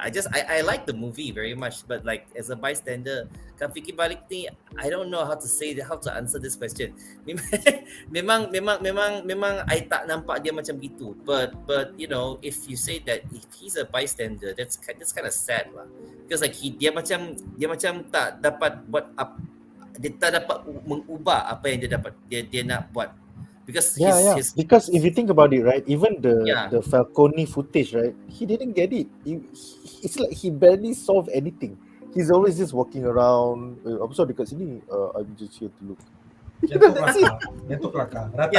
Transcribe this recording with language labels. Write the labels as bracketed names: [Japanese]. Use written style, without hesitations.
[English] I like the movie very much, but like as a bystander, [Malay] kan fikir balik ni, [English] I don't know how to answer this question. [Malay] Memang [English] I [Malay] tak nampak dia macam gitu. [English] But you know, if you say that if he's a bystander, that's kind of sad lah. Because like [Malay] dia macam tak dapat buat dia tak dapat mengubah apa yang dia nak buat. [English] Because because if you think about it, right, even the Falcone footage, right, he didn't get it. It's like he barely solved anything. He's always just walking around. I'm sorry, [Malay] dekat sini. [English] I'm just here to look. [Malay] Jatuh kelakar.